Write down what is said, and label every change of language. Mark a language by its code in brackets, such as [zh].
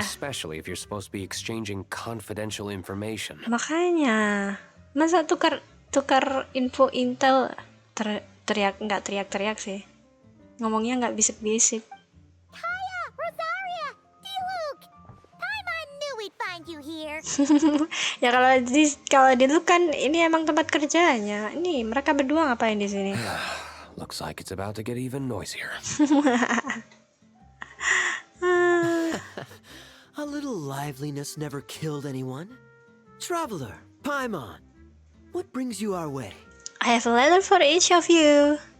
[en] Especially if you're supposed to be exchanging confidential information. [id] makanya. Masa tukar info intel nggak teriak sih. Ngomongnya nggak bisik-bisik. [en] Hiya, Rosaria, Diluc. Paimon knew we'd find you here. [id] Ya kalau di lu kan ini emang tempat kerjanya. Ini mereka berdua ngapain di sini? [en] Looks like it's about to get even noisier. A little liveliness never killed anyone. Traveler, Paimon, what brings you our way? I have a letter for each of you.